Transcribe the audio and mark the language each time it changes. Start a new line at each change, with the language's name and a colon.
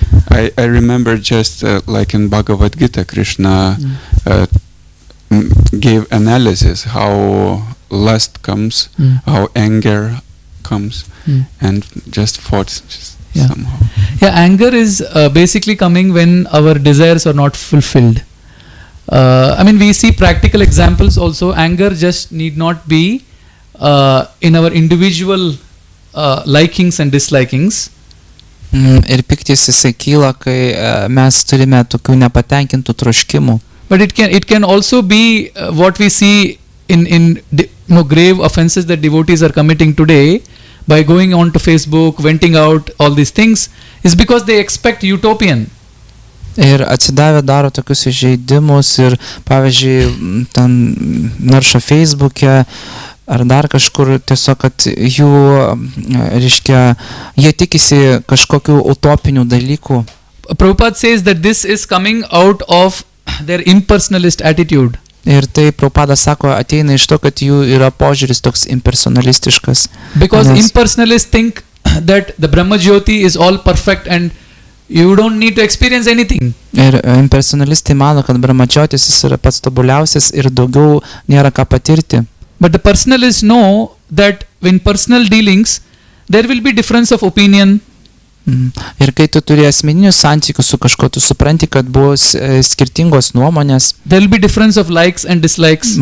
English: I remember just like in Bhagavad Gita, Krishna gave analysis how lust comes, how anger comes, and just fought somehow. Yeah, anger is basically coming when our desires are not fulfilled. We see practical examples also. Anger just need not be in our individual likings and dislikings.
Lithuanian: Ir piktis jisai kyla, kai mes turime tokių nepatenkintų troškimų.
English: But it can also be what we see in grave offenses that devotees are committing today by going on to Facebook, venting out all these things, is because they expect utopian.
Lithuanian: Ir atsidavę daro tokius įžeidimus ir, pavyzdžiui, ten naršo Facebook'e ar dar kažkur tiesiog, kad jų, reiškia, jie tikisi kažkokių utopinių dalykų.
English: Prabhupada says that this is coming out of their impersonalist attitude.
Lithuanian: Ir tai Prabhupada sako, ateina iš to, kad jų yra požiūris toks impersonalistiškas.
English: Because impersonalists think that the Brahma Jyoti is all perfect and you don't need to experience anything.
Lithuanian: Ir impersonalistai mano, kad Brahmajyotis jis yra pats tobuliausias ir daugiau nėra ką patirti.
English: But the personalists know that in personal dealings there will be difference of opinion.
Lithuanian: Ir kai tu turi asmeninius santykius su kažkuo, tu supranti, kad bus skirtingos nuomonės.
English: There will be difference of likes and dislikes.